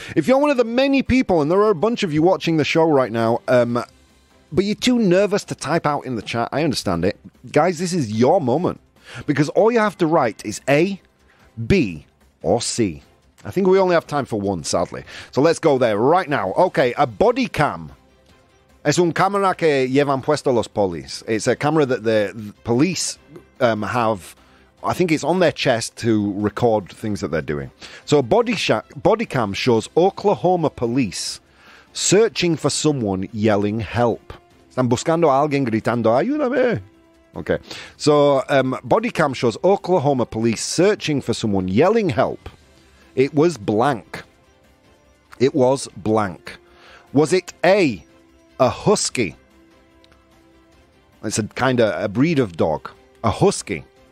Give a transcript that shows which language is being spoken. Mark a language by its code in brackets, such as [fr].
[en] If you're one of the many people, and there are a bunch of you watching the show right now, but you're too nervous to type out in the chat, I understand it. Guys, this is your moment. Because all you have to write is A, B, or C. I think we only have time for one, sadly. So let's go there right now. Okay, a body cam. [es] Es un cámara que llevan puesto los polis. [en] It's a camera that the police have. I think it's on their chest to record things that they're doing. So a body cam shows Oklahoma police searching for someone yelling help. [es] Están buscando a alguien gritando, ayúdame. [en] Okay. So body cam shows Oklahoma police searching for someone yelling help. It was blank. It was blank. Was it A, a husky? It's a kind of a breed of dog. A husky.